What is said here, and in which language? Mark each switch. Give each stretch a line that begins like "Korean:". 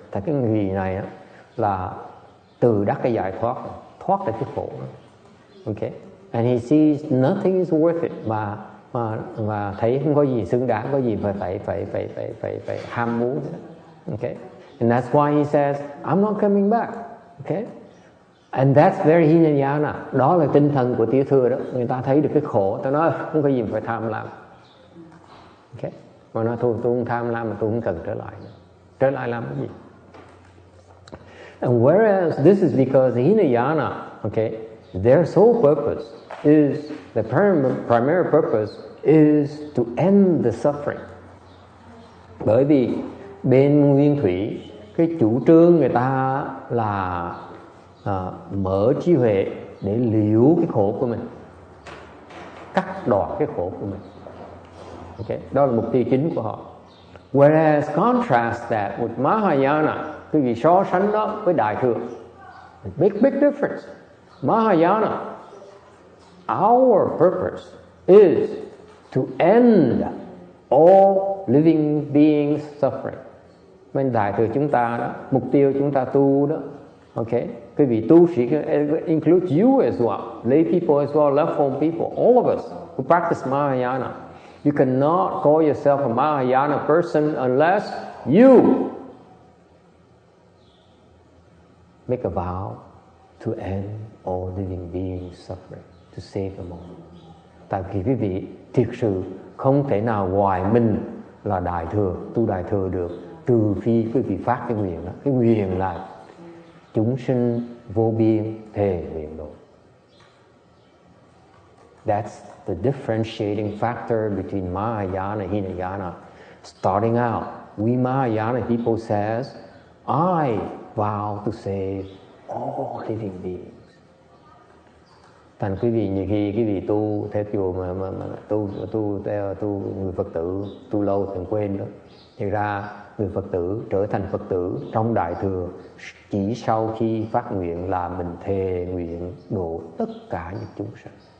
Vietnamese: Tại cái người này là từ đắc cái giải thoát ra cái khổ. Okay.
English: And he sees nothing is worth it,
Vietnamese: và thấy không có gì xứng đáng, có gì phải ham muốn. Okay.
English: And that's why he says, I'm not coming back. Okay. And that's very Hinayana.
Vietnamese: Đó là tinh thần của tiểu thừa đó. Người ta thấy được cái khổ, ta nói không có gì phải tham lam. Okay. Mà nói tôi không tham lam, mà tôi không cần trở lại nữa. Trở lại làm cái gì?
English: And whereas this is because Hinayana, okay, their sole purpose is, the primary purpose is to end the suffering.
Vietnamese: Bởi vì bên Nguyên Thủy, cái chủ trương người ta là mở trí huệ để liễu cái khổ của mình, cắt đoạt cái khổ của mình. Okay. Đó là mục tiêu chính của họ.
English: Whereas contrast that with Mahayana,
Vietnamese: quý vị so sánh đó với Đại thừa,
English: big difference. Mahayana, our purpose is to end all living beings suffering.
Vietnamese: Bên Đại thừa chúng ta đó, mục tiêu chúng ta tu đó,
English: okay,
Vietnamese: quý vị tu sĩ
English: include you as well, lay people as well, left home people, all of us who practice Mahayana. You cannot call yourself a Mahayana person unless you make a vow to end all living beings suffering, to save them all.
Vietnamese: Tại vì quý vị thực sự không thể nào ngoài mình là đại thừa, tu đại thừa được, trừ phi quý vị phát cái nguyện đó. Cái nguyện là chúng sinh vô biên thề nguyện độ.
English: That's the differentiating factor between Mahayana and Hinayana. Starting out, we Mahayana people says, I vow to save all living beings.
Vietnamese: Thành quý vị nhiều khi quý vị tu theo chùa mà tu người Phật tử tu lâu thường quên đó. Thì ra người Phật tử trở thành Phật tử trong đại thừa chỉ sau khi phát nguyện là mình thề nguyện độ tất cả những chúng sinh.